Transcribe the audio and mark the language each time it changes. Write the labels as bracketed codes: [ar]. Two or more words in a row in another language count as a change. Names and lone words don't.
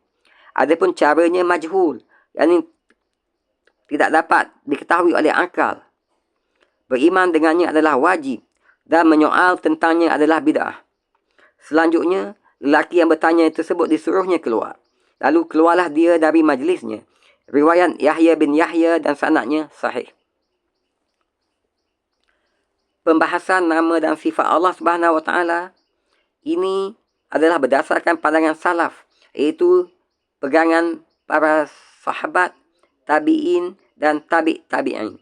[ms] Adapun caranya majhul, yakni tidak dapat diketahui oleh akal. Beriman dengannya adalah wajib dan menyoal tentangnya adalah bid'ah. Selanjutnya, lelaki yang bertanya tersebut disuruhnya keluar. Lalu keluarlah dia dari majlisnya. Riwayat Yahya bin Yahya dan sanadnya sahih. Pembahasan nama dan sifat Allah Subhanahu Wa Taala ini adalah berdasarkan pandangan salaf, iaitu pegangan para sahabat, tabi'in dan tabi'in.